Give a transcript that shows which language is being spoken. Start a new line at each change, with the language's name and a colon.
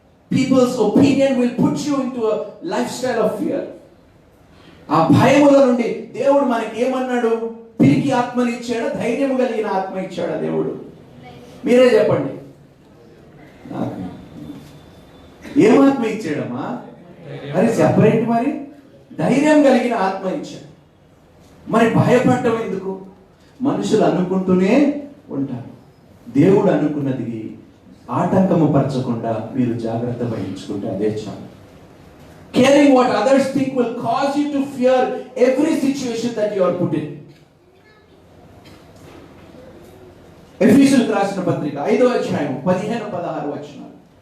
English: People's opinion will put you into a lifestyle of fear.
Telugu: ఆ భయముల నుండి దేవుడు మనకి ఏమన్నాడు? పిరికి ఆత్మని ఇచ్చాడా, ధైర్యం కలిగిన ఆత్మ ఇచ్చాడా దేవుడు? మీరే చెప్పండి. ఏమాత్మ ఇచ్చాడమ్మా? మరి సెపరేట్, మరి ధైర్యం కలిగిన ఆత్మ ఇచ్చాడు. మరి భయపడటం ఎందుకు? మనుషులు అనుకుంటూనే ఉంటారు. దేవుడు అనుకున్నది ఆటంకము పరచకుండా మీరు జాగ్రత్త వహించుకుంటే అదే చాలు.
English: Caring what others think will cause you to fear every situation that you are put in.
Telugu: ఎఫెసీయులకు రాసిన పత్రిక 5వ అధ్యాయం 15-16 వచనాలు.